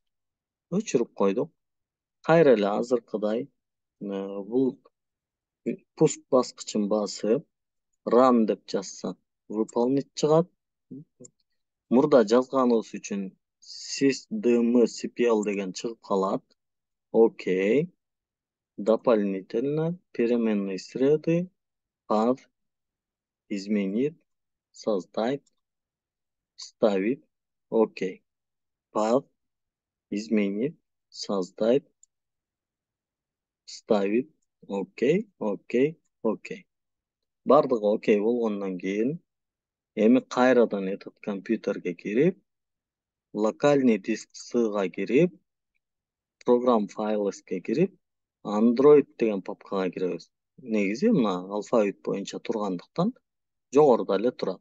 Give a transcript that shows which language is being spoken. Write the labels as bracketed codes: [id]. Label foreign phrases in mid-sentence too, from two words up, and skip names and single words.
[ky] Көчүрүп койдук. Кайра эле азыркыдай бул пуск баскычын басып, run деп жазсак, выполнить чыгат. Мурда жазганыбыз үчүн sysdm.cpl деген чыгып калат. Окей. [ru] Дополнительно, переменные среды, path, изменить, создать, ставить. Окей. Path, изменить, создать, ставить. [en] Okay, okay, okay. [ky] Бардыгы окей болгондон кийин эми кайрадан этот компьютерге кирип, [ru] локальный диск [ky] S'га кирип, программ files'ке кирип, Android деген папкага киребиз. Негизи мына алфавит боюнча тургандыктан жогоруда эле турат.